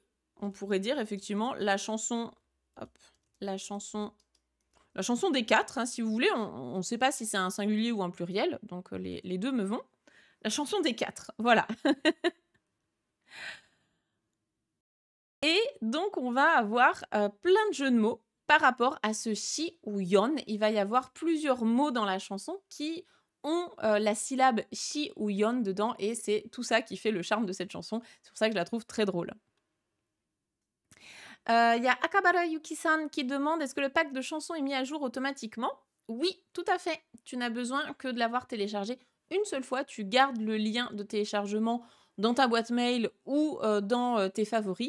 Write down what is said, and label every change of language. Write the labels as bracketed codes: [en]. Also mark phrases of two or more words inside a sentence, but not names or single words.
[fr] On pourrait dire effectivement la chanson, la chanson des 4, hein, si vous voulez. On ne sait pas si c'est un singulier ou un pluriel, donc les deux me vont. La chanson des 4, voilà. Et donc, on va avoir plein de jeux de mots par rapport à ce shi ou yon. Il va y avoir plusieurs mots dans la chanson qui ont la syllabe shi ou yon dedans, et c'est tout ça qui fait le charme de cette chanson. C'est pour ça que je la trouve très drôle. Il y a Akabara Yuki-san qui demande: est-ce que le pack de chansons est mis à jour automatiquement? Oui, tout à fait. Tu n'as besoin que de l'avoir téléchargé une seule fois. Tu gardes le lien de téléchargement dans ta boîte mail ou dans tes favoris.